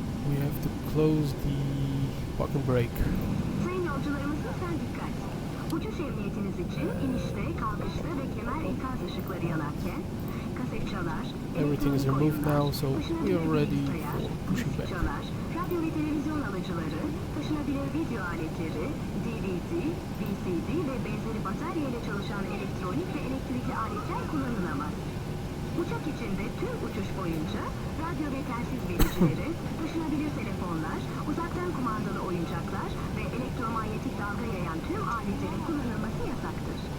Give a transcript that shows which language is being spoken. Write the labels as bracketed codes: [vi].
[en] We have to close the parking brake. [tr] Sayın yolcularımız lütfen dikkat. Uçuş emniyetiniz için inişte, kalkışta ve kemer ikaz ışıkları yanarken kasetçalar, [en] Everything is removed now, so we are ready for pushing back. [tr] radyo ve televizyon alıcıları, taşınabilir video aletleri, DVD, VCD ve benzeri bataryayla çalışan elektronik ve elektrikli aletler kullanılamaz. Uçak içinde tüm uçuş boyunca radyo ve telsiz vericileri, taşınabilir telefonlar, uzaktan kumandalı oyuncaklar ve elektromanyetik dalga yayan tüm aletlerin kullanılması yasaktır.